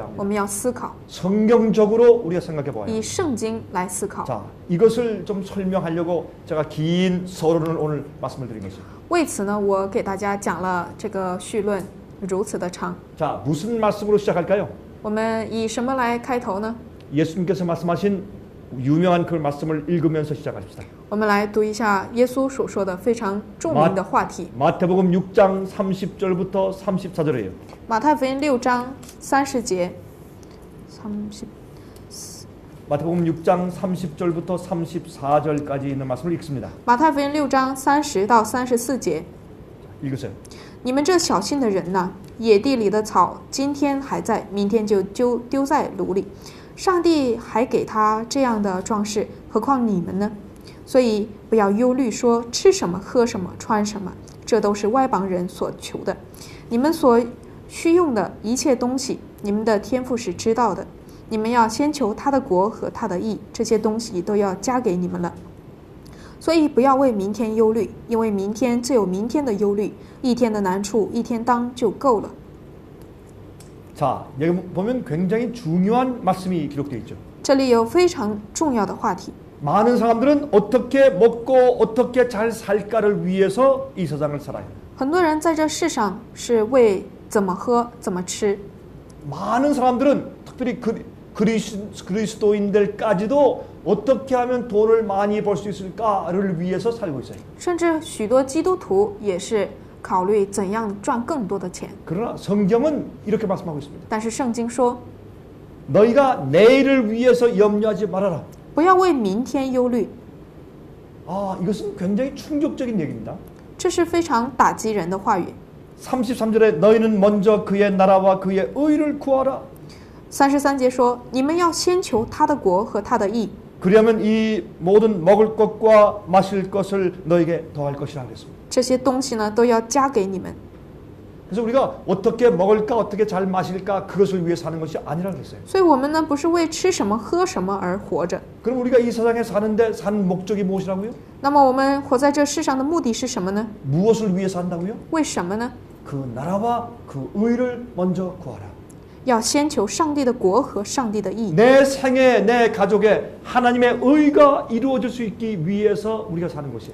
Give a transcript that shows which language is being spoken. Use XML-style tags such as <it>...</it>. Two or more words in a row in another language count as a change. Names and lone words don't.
<zh>我</zh> <ko>합니다.</ko> <zh>们要思考，</zh> <ko>성경적으로 우리가 생각해 봐야</ko> <zh>以</zh> <ko>합니다.</ko> <zh>圣经来思考。</zh> <ko>자, 이것을 좀 설명하려고 제가 긴 서론을 오늘 말씀을 드린 것입니다.</ko> <zh>为此呢，我给大家讲了这个绪论，如此的长。</zh> <ko>자, 무슨 말씀으로 시작할까요?</ko> <zh>我们以什么来开头呢？</zh> <ko>예수님께서 말씀하신 유명한 그 말씀을 읽으면서 시작합시다.</ko> <zh>我们来读一下耶稣所说的非常著名的话题。</zh> <ko>마태복음 6장 30절부터 34절이에요.</ko> <zh>马太福音6章30节，30</zh> <ko>마태복음 6장 30절부터 34절까지 있는 말씀을 읽습니다.</ko> <zh>马太福音6章30到34节，</zh> <ko>읽으세요.</ko> <zh>你们这小信的人呐，野地里的草今天还在，明天就丢在炉里。上帝还给他这样的壮士，何况你们呢？所以不要忧虑，说吃什么、喝什么、穿什么，这都是外邦人所求的。你们所需用的一切东西，你们的天父是知道的。你们要先求他的国和他的义，这些东西都要加给你们了。所以不要为明天忧虑，因为明天自有明天的忧虑，一天的难处一天当就够了。</zh> <ko>자, 여기 보면 굉장히 중요한 말씀이 기록되어 있죠.</ko> <zh>这里有非常重要的话题。</zh> <ko>많은 사람들은 어떻게 먹고 어떻게 잘 살까를 위해서 이 세상을 살아요.</ko> <zh>很多人在这世上是为怎么喝、怎么吃。</zh> <ko>많은 사람들은 특별히 그리스도인들까지도 어떻게 하면 돈을 많이 벌 수 있을까를 위해서 살고 있어요.</ko> <zh>甚至许多基督徒也是考虑怎样赚更多的钱。</zh> <ko>그러나 성경은 이렇게 말씀하고 있습니다.</ko> <zh>但是圣经说，</zh> <ko>너희가 내일을 위해서 염려하지 말아라.</ko> <zh>不要为明天忧虑。</zh> <ko>아, 이것은 굉장히 충격적인 얘기입니다.</ko> <zh>这是非常打击人的话语。</zh> <ko>33절에 너희는 먼저 그의 나라와 그의 의를 구하라.</ko> <zh>33 节说，你们要先求他的国和他的义，</zh> <ko>그러면 이 모든 먹을 것과 마실 것을 너에게 더할 것이라 그랬습니다.</ko> <zh>这些东西呢都要加给你们。</zh> <ko>그래서 우리가 어떻게 먹을까 어떻게 잘 마실까 그것을 위해 사는 것이 아니라 그랬어요.</ko> <zh>所以我们呢不是为吃什么喝什么而活着。</zh> <ko>그럼 우리가 이 세상에 사는데 사는 목적이 무엇이라고요?</ko> <zh>那么我们活在这世上的目的是什么呢？</zh> <ko>무엇을 위해 산다고요?</ko> <zh>为什么呢？</zh> <ko>그 나라와 그 의를 먼저 구하라.</ko> <zh>要先求上帝的国和上帝的义。</zh> <ko>내 생에 내 가족에 하나님의 의가 이루어질 수 있기 위해서 우리가 사는 것이에요.</ko>